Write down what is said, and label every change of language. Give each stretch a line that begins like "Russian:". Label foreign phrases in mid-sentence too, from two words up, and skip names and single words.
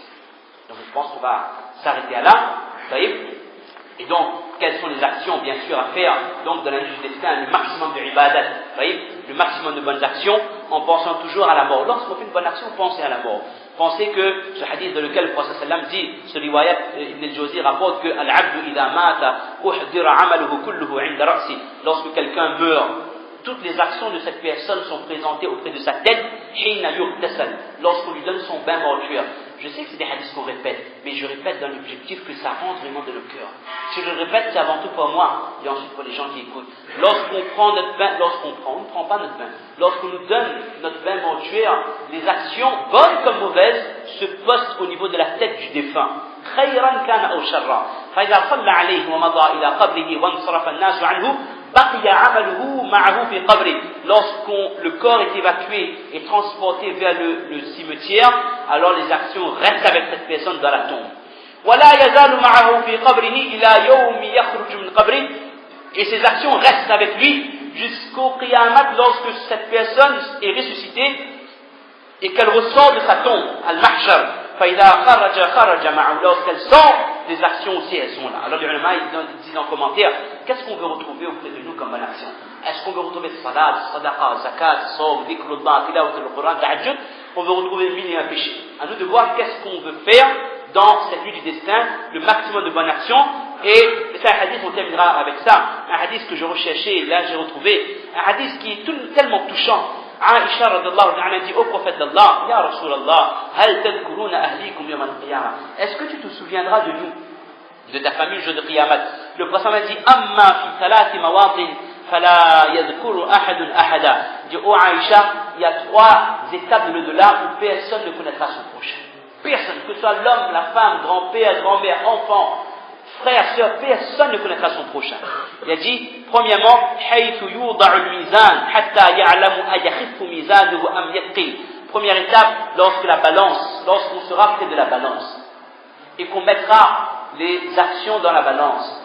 French: Donc je pense qu'on va s'arrêter à là. Et donc, quelles sont les actions, bien sûr, à faire, donc, dans la nuit du destin, le maximum de ibadat, le maximum de bonnes actions, en pensant toujours à la mort. Lorsqu'on fait une bonne action, pensez à la mort. Pensez que ce hadith dans lequel le prophète sallam dit, ce riwayat, Ibn al-Jawzi rapporte que
Arabic: العبد إذا مات أحضر عمله كله عند رأسه.
French: Lorsque quelqu'un meurt, toutes les actions de cette personne sont présentées auprès de sa tête, lorsqu'on lui donne son bain mortuaire. Je sais que c'est des hadiths qu'on répète, mais je répète dans l'objectif que ça rentre vraiment dans le cœur. Si je le répète, c'est avant tout pour moi, et ensuite pour les gens qui écoutent. Lorsqu'on prend notre bain, on ne prend pas notre bain. Lorsqu'on nous donne notre bain mortuaire, les actions, bonnes comme mauvaises, se postent au niveau de la tête du défunt.
Arabic: خيرا كان أو شرا فإذا صلى عليه ومضى إلى قبره وانصرف الناس عنه بقي عمله معه في قبره.
French: Lorsqu'on le corps est évacué et transporté vers le cimetière, alors les actions restent avec cette personne dans la tombe.
Arabic: ولا يزال معه في قبره إلى يوم يخرج من قبره.
French: Et ces actions restent avec lui jusqu'au Qiyamah, lorsque cette personne est ressuscitée et qu'elle ressort de sa tombe, al-mahshar.
Arabic: فإذا خرج معه,
French: lorsqu'elle sort, les actions aussi, elles sont là. Alors les ulama, ils disent en commentaire, qu'est-ce qu'on veut retrouver auprès de nous comme bonne action? Est-ce qu'on veut retrouver
Arabic: صلاة، صدقة، زكاة، صوم، ذكر الله، تلاوة القرآن، تهجد?
French: On veut retrouver mille et un péchés. À nous de voir qu'est-ce qu'on veut faire dans cette nuit du destin, le maximum de bonnes actions. Et c'est un hadith, on terminera avec ça, un hadith que je recherchais, là j'ai retrouvé, un hadith qui est tellement touchant. Aïcha
Arabic: رضي الله تعالى
French: dit au prophète d'Allah,
Arabic: يا رسول الله، هل تذكرون أهليكم يوم القيامة.
French: Est-ce que tu te souviendras de nous, de ta famille le jour de Qiyamah? Le prophète m'a dit,
Arabic: أما في ثلاثة مواطن فلا يذكر أحد أحدا.
French: Il dit, oh Aïcha, il y a 3 étapes de l'au-delà où personne ne connaîtra son prochain. Personne, que ce soit l'homme, la femme, grand-père, grand-mère, enfant, frère, sœur, personne ne connaîtra son prochain. Il a dit, premièrement, première étape, lorsqu'on sera près de la balance, et qu'on mettra les actions dans la balance.